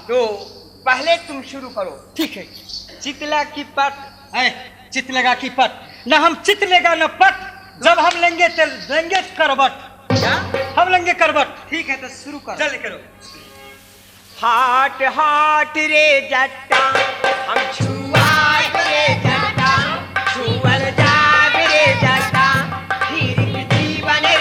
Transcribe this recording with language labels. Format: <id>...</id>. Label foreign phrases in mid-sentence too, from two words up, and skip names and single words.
<hi>तो पहले तुम शुरू करो। ठीक है। चितला की पट। चित लगा की पट, न हम चित लेगा न पट, जब हम लेंगे लेंगे करबट। क्या? हम लेंगे करबट। ठीक है, तो शुरू करो। जल्दी करो। हाट हाट रे जट्टा हम छुआट रे जट्टा, छुअल जाग रे जट्टा, फिर जीव</hi>